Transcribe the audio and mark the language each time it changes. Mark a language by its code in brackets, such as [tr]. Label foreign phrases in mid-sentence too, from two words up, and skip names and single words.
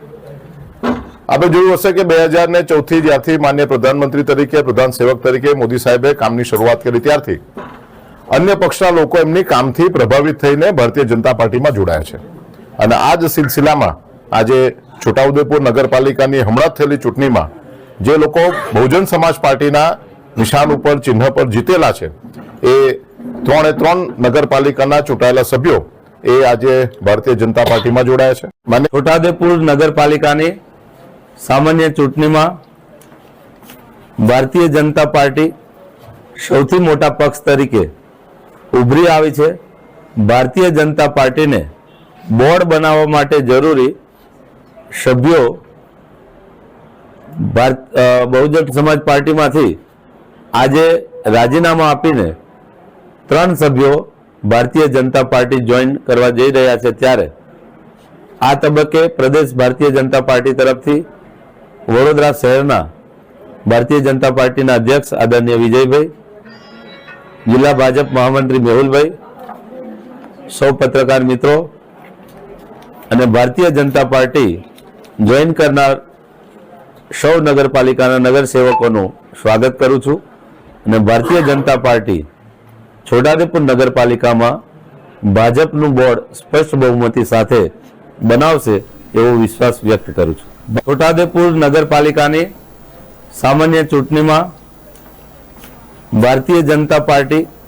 [gu] આપણે જોયું હશે કે 2014 થી જ્યારથી માન્ય પ્રધાનમંત્રી તરીકે પ્રધાન સેવક તરીકે મોદી સાહેબે કામની શરૂઆત કરી ત્યારથી અન્ય પક્ષના લોકો એમની કામથી પ્રભાવિત થઈને ભારતીય જનતા પાર્ટીમાં જોડાયા છે અને આ જ સિલસિલામાં આજે છોટાઉદેપુર નગરપાલિકાની હમણાં થયેલી ચૂંટણીમાં જે લોકો બહુજન સમાજ પાર્ટીના નિશાન પર ચિહ્ન પર જીતેલા છે એ 3 નગરપાલિકાના ચૂંટાયેલા સભ્યો એ આજે ભારતીય જનતા પાર્ટી મેં જોડાયા છે। माने છોટાઉદેપુર નગરપાલિકાની સામાન્ય ચૂંટણીમાં ભારતીય જનતા પાર્ટી સૌથી મોટા પક્ષ તરીકે ઉભરી આવી છે। ભારતીય જનતા પાર્ટી ને બોર્ડ બનાવવા માટે જરૂરી સભ્યો બહુજન સમાજ પાર્ટી માંથી આજે રાજીનામા આપીને 3 સભ્યો ભારતીય જનતા પાર્ટી જૉઇન કરવા જઈ રહ્યા છે ત્યારે આ તબક્કે પ્રદેશ ભારતીય જનતા પાર્ટી તરફથી વડોદરા શહેરના ભારતીય જનતા પાર્ટીના અધ્યક્ષ આદરણીય વિજયભાઈ, જિલ્લા ભાજપ મહામંત્રી મેહુલભાઈ, સૌ પત્રકાર મિત્રો અને ભારતીય જનતા પાર્ટી જૉઇન કરનાર સૌ નગરપાલિકાના નગર સેવકોનું સ્વાગત કરું છું અને ભારતીય જનતા પાર્ટી છોટાઉદેપુર નગરપાલિકામાં ભાજપનું બોર્ડ સ્પષ્ટ બહુમતી સાથે બનાવશે એવો વિશ્વાસ વ્યક્ત કરું છું। છોટાઉદેપુર નગરપાલિકાની સામાન્ય ચૂંટણીમાં ભારતીય જનતા પાર્ટી